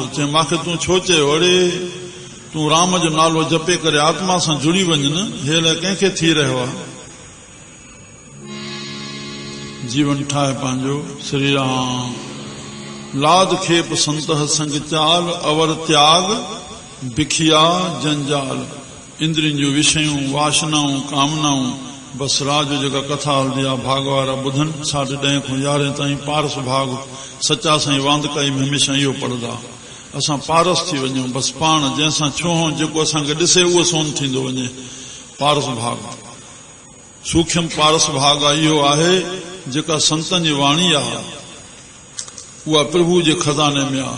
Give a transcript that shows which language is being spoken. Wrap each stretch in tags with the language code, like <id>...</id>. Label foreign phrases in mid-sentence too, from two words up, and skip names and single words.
<sd>चए मूंखे तूं छो चयो, अड़े तूं राम जो नालो जपे करे आत्मा सां जुड़ी वञ न, हे लाइ कंहिंखे थी रहियो आहे। जीवन ठाहे पंहिंजो।</sd> <pa>श्री राम, लाद खेप संत संग चाल, अवर त्याग बिखिया जंजाल।</pa> <sd>इंद्रियुनि जूं विषयूं, वासनाऊं, कामनाऊं, बस राज जेका कथा हलंदी आहे, भाग वारा ॿुधनि 10:30 खां 11 ताईं पारस भाग सचा साईं वांदकाई में हमेशह इहो पढ़ंदा। असां पारस थी वञूं, बस पाण जंहिंसां छूं, जेको असांखे ॾिसे उहो सोन थींदो वञे। पारस भाग सूक्ष्म पारस भाग आहे, इहो आहे जेका संतनि जी वाणी आहे, उहा प्रभु जे खज़ाने में आहे।</sd>